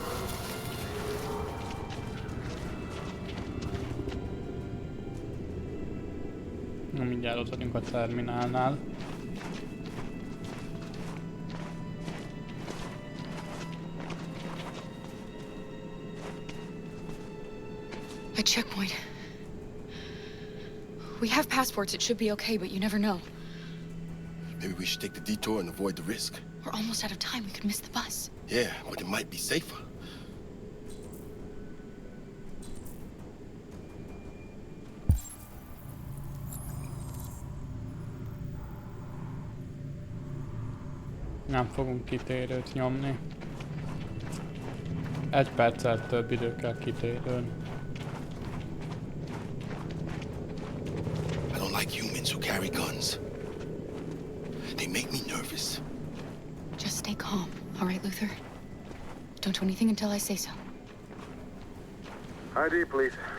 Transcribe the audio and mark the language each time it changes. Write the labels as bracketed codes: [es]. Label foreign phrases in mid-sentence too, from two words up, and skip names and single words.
[hu] Na, mindjárt ott vagyunk a terminálnál. [en] A checkpoint. We have passports, it should be okay, but you never know. Maybe we should take the detour and avoid the risk. We're almost out of time, we could miss the bus. Yeah, but it might be safer. [hu] Nem fogunk kitérőt nyomni. 1 perccel több idő kell kitérőn. [en] I don't like humans who carry guns. They make me nervous. Just stay calm, all right, Luther? Don't do anything until I say so. ID, please.